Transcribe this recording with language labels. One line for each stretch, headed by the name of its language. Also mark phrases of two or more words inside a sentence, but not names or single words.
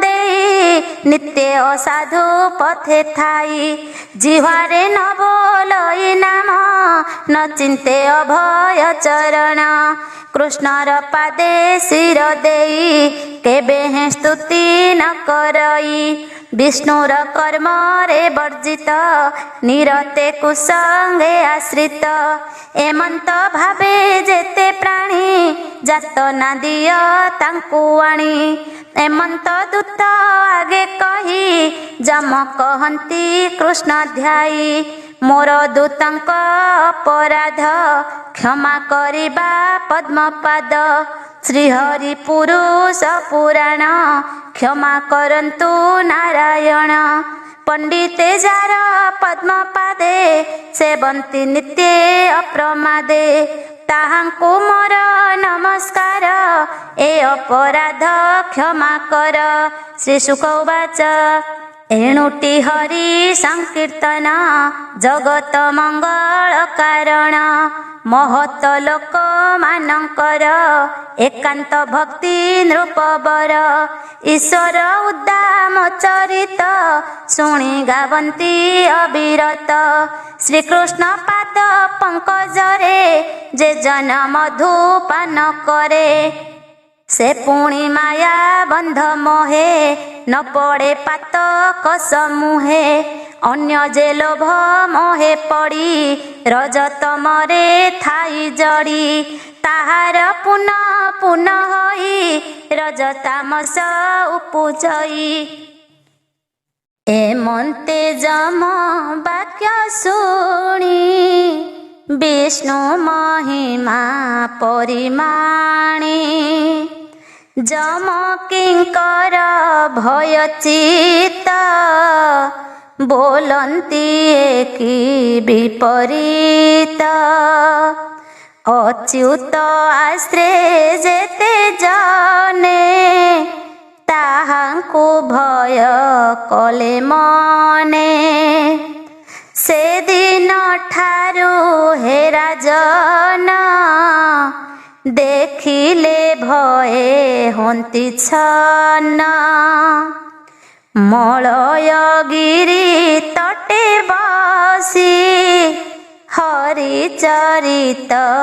Odia: ଦେଇ ନିତ୍ୟ ଅସାଧୁ ପଥେ ଥାଇ ଜିହ୍ୱାରେ ନ ବୋଲଇ ନାମ ନ ଚିନ୍ତେ ଅଭୟ ଚରଣ କୃଷ୍ଣର ପାଦେ ଶିର ଦେଇ କେବେ ହେ ସ୍ତୁତି ନ କରଇ ବିଷ୍ଣୁର କର୍ମ ରେ ବର୍ଜିତ ନିରତେ କୁସଙ୍ଗେ ଆଶ୍ରିତ ଏମନ୍ତ ଭାବେ ଯେତେ ପ୍ରାଣୀ ଜାତ ନା ଦିଅ ତାଙ୍କୁ ଆଣି ଏମନ୍ତ ଦୂତ ଆଗେ କହି ଯମ କହନ୍ତି କୃଷ୍ଣ ଧ୍ୟାଇ ମୋର ଦୂତଙ୍କ ଅପରାଧ କ୍ଷମା କରିବା ପଦ୍ମପାଦ ଶ୍ରୀହରି ପୁରୁଷ ପୁରାଣ କ୍ଷମା କରନ୍ତୁ ନାରାୟଣ ପଣ୍ଡିତେ ଯାର ପଦ୍ମପାଦେ ସେବନ୍ତି ନିତ୍ୟ ଅପ୍ରମାଦେ ତାହାଙ୍କୁ ମୋର ନମସ୍କାର ଏ ଅପରାଧ କ୍ଷମା କର। ଶ୍ରୀ ଶୁକ ଉବାଚ ଏଣୁଟି ହରି ସଂକୀର୍ତ୍ତନ ଜଗତ ମଙ୍ଗଳ କାରଣ ମହତ ଲୋକ ମାନକର ଏକାନ୍ତ ଭକ୍ତି ନୃପବର ଈଶ୍ୱର ଉଦ୍ଦାମ ଚରିତ ଶୁଣି ଗାବନ୍ତି ଅବିରତ ଶ୍ରୀକୃଷ୍ଣ ପାଦ ପଙ୍କଜରେ ଯେ ଜନ ମଧୁପାନ କରେ ସେ ପୁଣି ମାୟା ବନ୍ଧ ମୋହେ ନ ପଡ଼େ ପାତକ ସମୂହେ ଅନ୍ୟ ଯେ ଲୋଭ ମୋହେ ପଡ଼ି ରଜତ ମରେ ଥାଇ ଜଡ଼ି ତାହାର ପୁନଃ ପୁନଃ ହୋଇ ରଜତାମସ ଉପୁଜଇ ଏମନ୍ତେ ଯମ ବାକ୍ୟ ଶୁଣି ବିଷ୍ଣୁ ମହିମା ପରିମାଣି ଯମ କିଙ୍କର ଭୟଚିତ ବୋଲନ୍ତି ଏକି ବିପରୀତ ଅଚ୍ୟୁତ ଆଶ୍ରେ ଯେତେ ଜନେ ତାହାଙ୍କୁ ଭୟ କଲେ ମନେ ସେ ଦିନ ଠାରୁ ହେ ରାଜନ ଦେଖିଲେ ଭୟେ ହୋନ୍ତି ଛନ ମଳୟଗିରି ତଟେ ବସି ହରି ଚରିତ